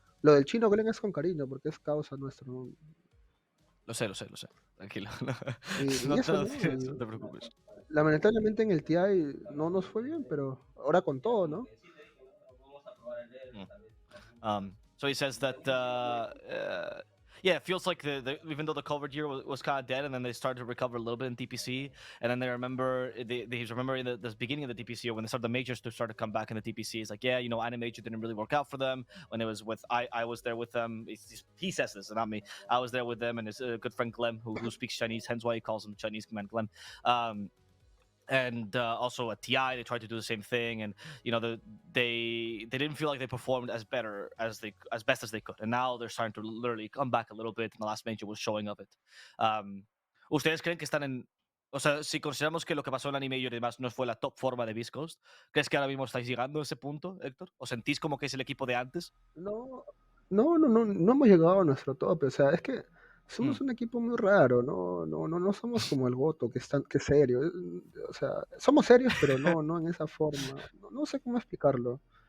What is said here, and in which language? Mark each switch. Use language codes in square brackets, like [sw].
[es] Lo del chino Glenn es con cariño porque es causa nuestra, ¿no? Lo sé. Tranquilo. Y No, eso, ¿no? no te preocupes. Lamentablemente en el TI no nos fue bien, pero ahora con todo, ¿no? [en] So he says that yeah, it feels like even though the COVID year was kind of dead, and then they started to recover a little bit in DPC, and then they remember he's remembering the beginning of the DPC year when they started the majors to start to come back in the DPC. It's like, yeah, you know, Animajor didn't really work out for them when it was with I was there with them. He says this, not me. I was there with them, and his good friend Clem, who speaks Chinese, hence why he calls him Chinese man Clem. And also at TI, they tried to do the same thing, and you know they didn't feel like they performed as best as they could, and now they're starting to literally come back a little bit. And the last major was showing of it. [es] ¿Ustedes creen que están en, o sea, si consideramos que lo que pasó en Anime y demás no fue la top forma de beastcoast, crees que ahora mismo estáis llegando a ese punto, Héctor? ¿O sentís como que es el equipo de antes? No hemos llegado a nuestro tope, o sea, es que somos un equipo muy raro, no somos como el Goto, que es serio, o sea, somos serios, pero no en esa forma, no sé cómo explicarlo.